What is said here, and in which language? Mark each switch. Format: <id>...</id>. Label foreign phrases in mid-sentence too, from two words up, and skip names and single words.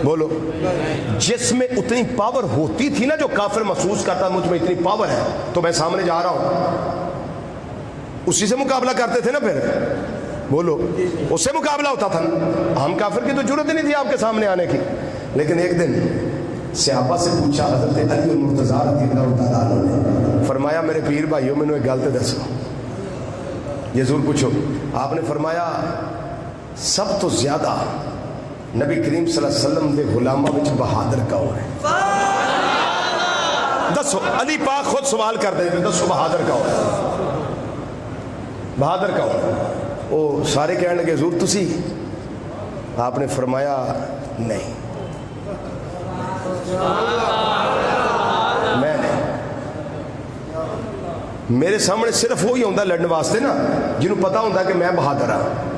<ur>بولو جس میں اتنی پاور ہوتی تھی نا، جو کافر محسوس کرتا مجھ میں اتنی پاور ہے تو میں سامنے جا رہا ہوں، اسی سے مقابلہ کرتے تھے نا پھر، بولو اس سے مقابلہ ہوتا تھا نا۔ ہم کافر کی تو ضرورت نہیں تھی آپ کے سامنے آنے کی۔ لیکن ایک دن صحابہ سے پوچھا حضرت علی المرتضیٰ رضی اللہ تعالیٰ عنہ نے، فرمایا میرے پیر بھائیوں میں نے ایک</ur> <pa>گل تے دسو،</pa> <ur>یہ ضرور پوچھو۔</ur> <pa>آپ نے فرمایا سب تو زیادہ نبی کریم صلی اللہ علیہ وسلم دے غلاماں وچ بہادر کون ہے؟ دسو، علی پاک خود سوال کر دے، دسو بہادر کون ہے؟ بہادر کون ہے؟ وہ سارے کہنے لگے حضور تسی۔ آپ نے فرمایا نہیں، میں نہیں، میرے سامنے صرف وہی ہوتا لڑنے واسطے نا جنہوں پتا ہوتا کہ میں بہادر ہاں۔</pa>